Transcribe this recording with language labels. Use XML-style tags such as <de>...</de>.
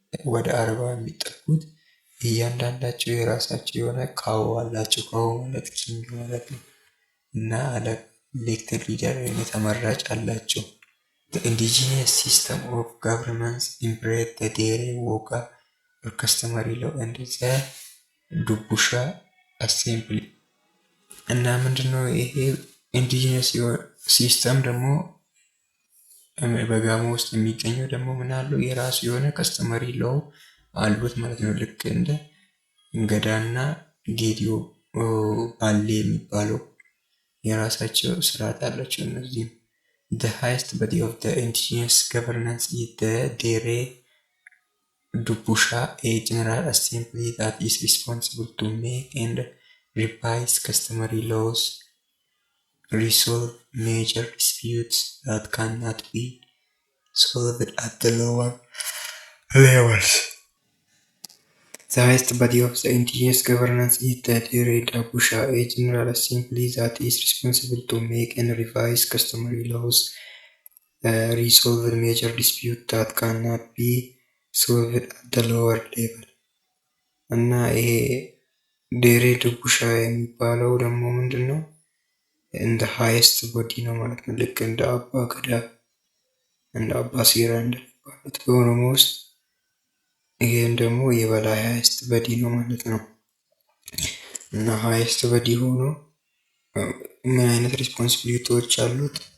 <am>ወደ 40 የሚጠጉት እያንዳንዳቸው የራሳቸው የሆነ ካው አላቸው። ካው ማለት ኪንግ ማለት ነው። እና አለቃ ኤሌክትድ ሊደር ተመራጭ አላቸው።</am> <en>The indigenous system of governance embraced the Dere Woga or customary law and the Dubusha assembly።</en> <am>እና ምንድነው ይሄ ኢንዲጂነስ ሲስተም ደግሞ በጋሞ ውስጥ የሚገኘው ደግሞ ምን አለው? የራሱ የሆነ ከስተመሪ ሎው አሉት ማለት ነው። ልክ እንደ እንገዳና ጌዲዮ ባሌ የሚባለው የራሳቸው ስርዓት አላቸው እነዚህም።</am> <en>The highest body of the indigenous governance is the Dere Dubusha, a general assembly that is responsible to make and revise customary laws, resolve major disputes that cannot be solved at the lower levels. The highest body of the indigenous governance is the Dere Dubusha, a general assembly that is responsible to make and revise customary laws, resolve major disputes that cannot be solved at the lower level።</en> <am>እና ይሄ ዴሬ ዱቡሻ የሚባለው ደግሞ ምንድነው? እንደ ሃይስት ቦዲ ነው ማለት ነው። ልክ እንደ አባ ገዳ እንደ አባ ሲራ እንደሚባሉት በኦሮሞ ውስጥ ይሄን ደግሞ የበላይ ሃይስት ቦዲ ነው ማለት ነው። እና ሃይስት ቦዲ ሆኖ ምን አይነት ሪስፖንሲቢሊቲዎች አሉት?</am>